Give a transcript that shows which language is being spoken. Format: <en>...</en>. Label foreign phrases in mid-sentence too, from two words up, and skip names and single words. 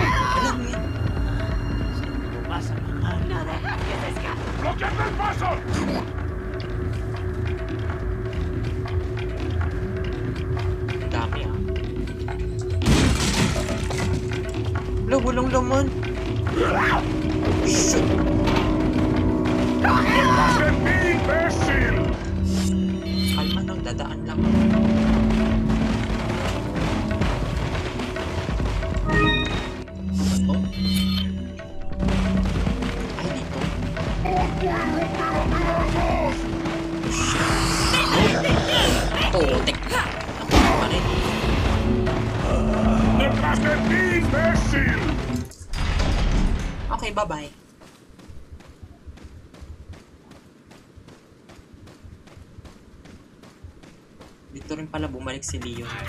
<tl>Alam mo yun.</tl> <es>No deja que se escape. ¡Bloqueando el paso!</es> <tl>Ang dami ah. Wala, walang laman. Shit.</tl> <es>¡Detrás de mí, imbécil!</es> <tl>Kalma lang, dadaan lang. Ano to? Ay, dito. Putik. Nakuha pa rin.</tl> <es>¡Detrás de mí, imbécil!</es> <en>Okay, bye-bye.</en> <tl>Dito rin pala bumalik si Leon.</tl>